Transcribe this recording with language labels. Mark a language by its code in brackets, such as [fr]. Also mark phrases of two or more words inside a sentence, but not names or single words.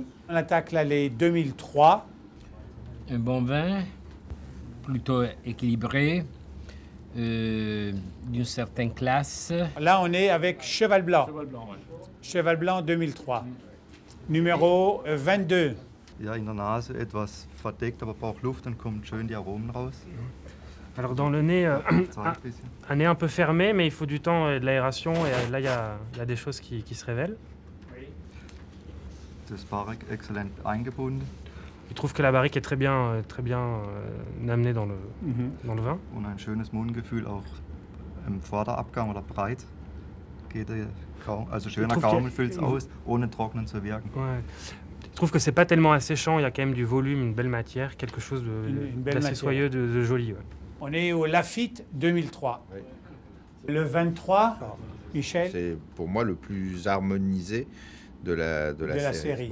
[fr] On attaque là les 2003. Un bon vin, plutôt équilibré, d'une certaine classe. Là, on est avec Cheval Blanc. Cheval Blanc, ouais. Cheval Blanc 2003. Numéro 22. [de] Ja, in der Nase etwas verdeckt, aber braucht Luft, dann kommen schön die Aromen raus. [fr] Alors dans le nez, un nez un peu fermé, mais il faut du temps et de l'aération, et là il y a des choses qui se révèlent. [de] Das Barrique exzellent eingebunden. [fr] Il trouve que la barrique est très bien amenée dans le vin. [de] Und ein schönes Mundgefühl auch im Vorderabgang oder breit. Geht also schöner Gaumen füllt es aus, ohne trocknen zu wirken. [fr] Ouais. Je trouve que c'est pas tellement asséchant, il y a quand même du volume, une belle matière, quelque chose d'assez soyeux, de joli. Ouais. On est au Lafite 2003. Oui. Le 23, Michel. C'est pour moi le plus harmonisé de la série.